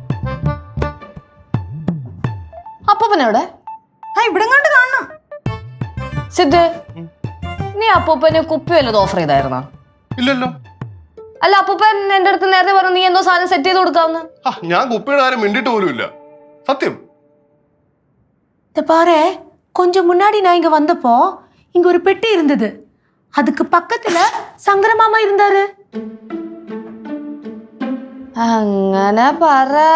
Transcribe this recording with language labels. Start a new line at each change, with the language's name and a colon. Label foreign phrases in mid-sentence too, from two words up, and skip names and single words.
Malayalam: അപ്പൂപ്പനെവിടെ? ഇവിടെ കണ്ട് കാണണം. സിദ്ധു നീ അപ്പൂപ്പന് കുപ്പി വല്ലതും ഓഫർ ചെയ്തായിരുന്നോ? ഇല്ലല്ലോ. അല്ല അപ്പൂപ്പൻ എന്റെ അടുത്ത് നേരത്തെ പറഞ്ഞു നീ എന്തോ സാധനം സെറ്റ് ചെയ്ത് കൊടുക്കാവുന്ന. ഞാൻ കുപ്പിയുടെ കാര്യം മിണ്ടിട്ട് പോലും ഇല്ല, സത്യം.
Tamil: பாரு கொஞ்சம் முன்னாடி நான் இங்க வந்தப்போ இங்க ஒரு பெட்டி இருந்தது, அதுக்கு பக்கத்துல சங்கர மாமா இருந்தாரு.
Malayalam: അങ്ങനെ പറ.